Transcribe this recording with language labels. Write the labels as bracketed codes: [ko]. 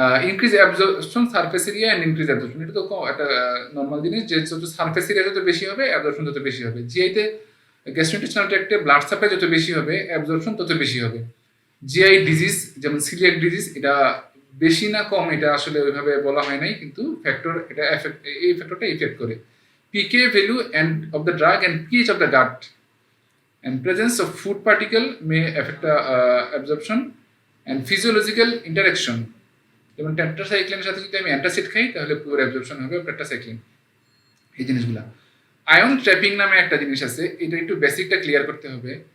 [en] increase absorption, surface area and increase absorption, [bn] এটা তো একটা নর্মাল জিনিস যে যত সারফেস এরিয়া যত বেশি হবে অ্যাবজর্পশন তত বেশি হবে। জিআইতে গ্যাস্ট্রোইন্টেস্টাইনাল ট্র্যাক্টে ব্লাড সাপ্লাই যত বেশি হবে অ্যাবজর্পশন তত বেশি হবে। জিআই ডিজিজ যেমন সিলিয়াক ডিজিজ, এটা বেশি না কম এটা আসলে ওইভাবে বলা হয় নাই, কিন্তু ফ্যাক্টর এটা এই ফ্যাক্টরটা ইফেক্ট করে। [en] PK value and of the drug and pH of the gut and presence of food particle may affect the absorption and physiological interaction. [bn] যেমন টেট্রাসাইক্লিনের সাথে যদি আমি অ্যান্টাসিড খাই তাহলে পুরো অ্যাবজর্পশন হবে টেট্রাসাইক্লিন, এই জিনিসগুলো। আয়ন ট্র্যাপিং নামে একটা জিনিস আছে, এটা একটু বেসিকটা ক্লিয়ার করতে হবে।